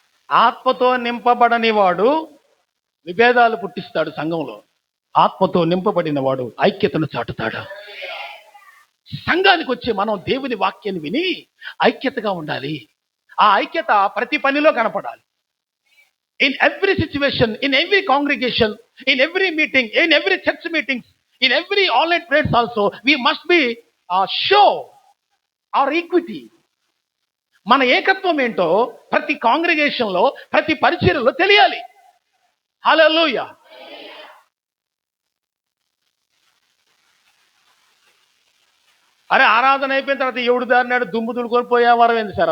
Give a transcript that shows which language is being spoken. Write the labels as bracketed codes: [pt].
[te] ఆత్మతో నింపబడని వాడు విభేదాలు పుట్టిస్తాడు సంఘంలో. ఆత్మతో నింపబడిన వాడు ఐక్యతను చాటుతాడు. సంఘానికి వచ్చి మనం దేవుని వాక్యాన్ని విని ఐక్యతగా ఉండాలి. ఆ ఐక్యత ప్రతి పనిలో కనపడాలి. [en] In every situation, in every congregation, in every meeting, in every church meetings, in every online prayers also, we must be show our equity. [te] మన ఏకత్వం ఏంటో ప్రతి కాంగ్రిగేషన్ లో ప్రతి పరిచర్యలో తెలియాలి. హల్లెలూయా. అరే ఆరాధన అయిపోయిన తర్వాత ఎవడు దారినాడు దుమ్ము దులుకొని పోయేవారం ఏంది సార్?